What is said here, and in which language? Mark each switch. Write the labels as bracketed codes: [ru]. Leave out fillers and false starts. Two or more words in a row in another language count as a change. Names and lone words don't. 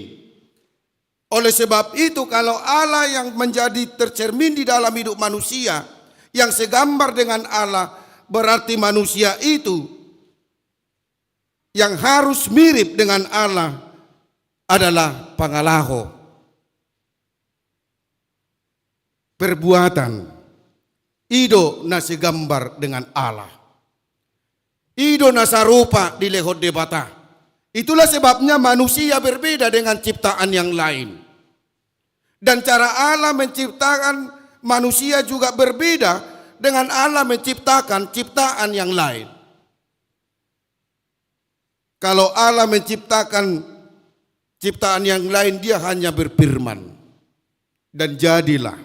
[id] Oleh sebab itu kalau Allah yang menjadi tercermin di dalam hidup manusia yang segambar dengan Allah, berarti manusia itu yang harus mirip dengan Allah adalah pangalaho, perbuatan [bbc] ido na [id] segambar dengan Allah. [bbc] Ido na sarupa di lehot debata. [id] Itulah sebabnya manusia berbeda dengan ciptaan yang lain. Dan cara Allah menciptakan manusia juga berbeda dengan Allah menciptakan ciptaan yang lain. Kalau Allah menciptakan ciptaan yang lain, Dia hanya berfirman dan jadilah.